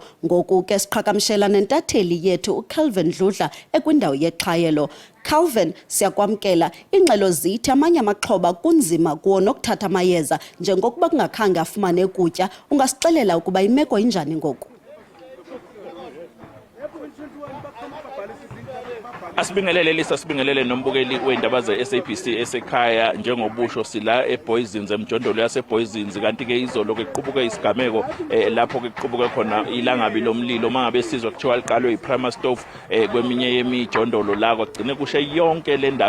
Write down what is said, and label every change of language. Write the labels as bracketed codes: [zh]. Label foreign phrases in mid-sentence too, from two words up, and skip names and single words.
[xh] Ngoku ke siqhagamshela nentatheli yethu uCalvin Dludla ekwindawo yexhayelo. Calvin, siyakwamkela ingxelo zithi amanye amaxhoba kunzima kuwo nokuthatha amayeza njengokuba kungakhange afumane ukutya. Ungasixelela ukuba imeko injani ngoku? [zu] Asibingelele Lisa, sibingelele nombukeli weindaba ze-SABC esekhaya. Njengobusho sila eBoysens emjondolo yaseBoysens, kanti ke izolo ke qubuke isigameko lapho ke qubuke khona ilangabi lomlilo mangabe sizwe kuthiwa liqalwe iPrima Stove kweminye yemijondolo la kwagcine kushe yonke le ndawo.